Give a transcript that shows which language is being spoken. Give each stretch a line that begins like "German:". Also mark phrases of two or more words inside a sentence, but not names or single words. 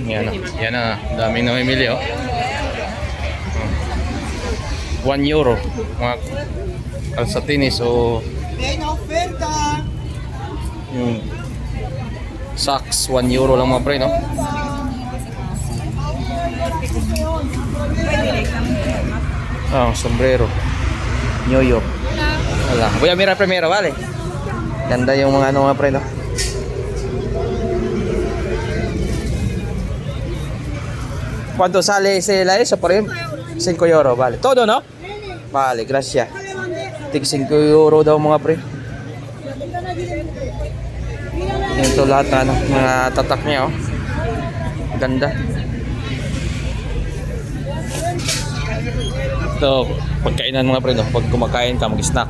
Filipino: Yan na, daming namimili oh. 1 euro mga kalsatinis o yung socks, 1 euro lang mga pre, no? Sombrero New York. Wala.
Spanish: Voy a mirar primero, vale?
Filipino: Ganda yung mga ano mga pre, no?
Spanish: ¿Cuánto sale eso por ejemplo? 5 euro, vale. Todo, ¿no? Vale, gracias.
Filipino: Tig 5 euro daw mga pre. Ito lahat na ano, mga tatak niya oh. Ganda. Ito, pagkainan mga pre, no? Pag kumakain ka, mag-snack.